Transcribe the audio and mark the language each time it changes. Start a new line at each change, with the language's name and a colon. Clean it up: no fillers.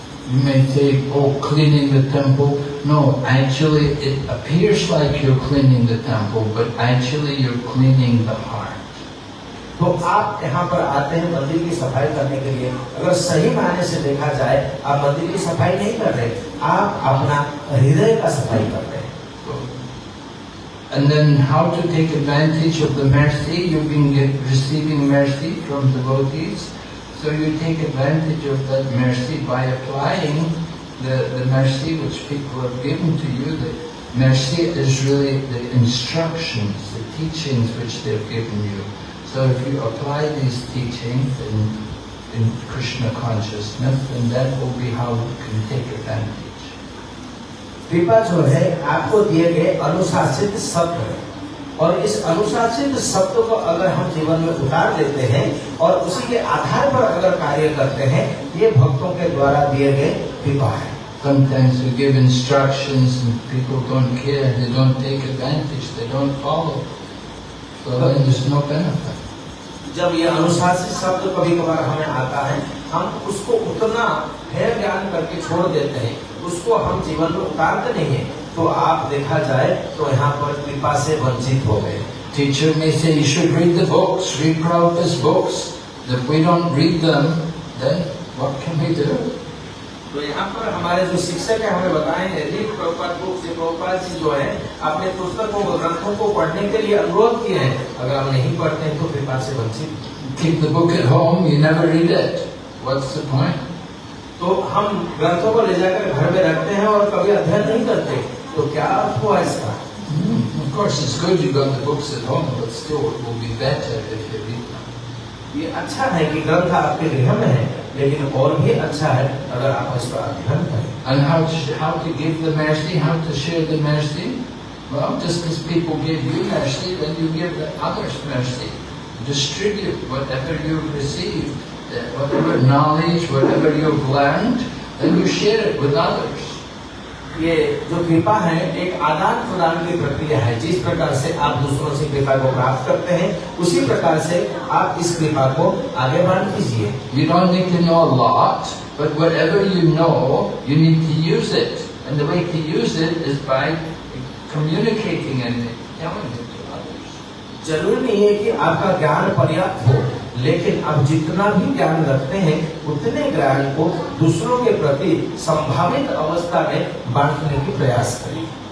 English: You may say, oh, cleaning the temple. No, actually it appears like you're cleaning the temple, but actually you're cleaning the heart.
Hindi: तो आप यहाँ पर आते हैं मंदिर की सफाई करने के लिए, अगर सही मायने से देखा जाए आप मंदिर की सफाई नहीं कर रहे, आप अपना हृदय का सफाई कर रहे हैं।
English: And then how to take advantage of the mercy? You've been receiving mercy from devotees, so you take advantage of that mercy by applying the mercy which people have given to you. The mercy is really the instructions, the teachings which they've given you. So if you apply these teachings, then in Krishna consciousness, and that will be how we can take advantage.
Hindi: कृपा जो है आपको दिए गए अनुशासित शब्द है, और इस अनुशासित शब्द को अगर हम जीवन में उतार लेते हैं और उसी के आधार पर अगर कार्य करते हैं, ये भक्तों के द्वारा दिए गए कृपा है।
English: Sometimes we give instructions and people don't care, they don't take advantage, they don't follow. So then there's no benefit.
Hindi: जब ये अनुशासित शब्द कभी कभार हमें आता है, हम उसको उतना है ज्ञान करके छोड़ देते हैं, उसको हम जीवन में उतारते नहीं है, तो आप देखा जाए तो यहाँ पर कृपा से वंचित हो गए।
English: Teacher may say you should read the books, read Prabhupada's books. If we don't read them, then what can we do?
Hindi: तो यहाँ पर हमारे जो शिक्षक है हमें बताएंगे,
English: read Prabhupada book
Hindi: से प्रभुपाद जी जो है अपने पुस्तकों ग्रंथों को पढ़ने के लिए अनुरोध किए हैं, अगर हम नहीं पढ़ते हैं तो कृपा से वंचित।
English: Keep the book at home, you never read it. What's the point?
Hindi: तो हम ग्रंथों को ले जाकर घर में रखते हैं और कभी अध्ययन नहीं करते, तो क्या अर्थ हुआ इसका?
English: Of course it's good you got the books at home, but still it will be better if you read them.
Hindi: ये अच्छा है कि ग्रंथ आपके गृह में है, लेकिन और भी अच्छा है अगर आप इस पर अध्ययन करें।
English: And how to give the mercy, how to share the mercy? Well, just as people give you mercy, then you give others mercy. Distribute whatever you've received, whatever knowledge, whatever you've learned, then you share it with others.
Hindi: ये जो कृपा है एक आदान प्रदान की प्रक्रिया है, जिस प्रकार से आप दूसरों से कृपा को प्राप्त करते हैं, उसी प्रकार से आप इस कृपा को आगे बढ़ कीजिए।
English: You don't need to know a lot, but whatever you know, you need to use it. And the way to use it is by communicating and telling it to others.
Hindi: जरूरी नहीं है कि आपका ज्ञान पर्याप्त हो, लेकिन आप जितना भी ज्ञान रखते हैं उतने ज्ञान को दूसरों के प्रति संभावित अवस्था में बांटने की प्रयास करें।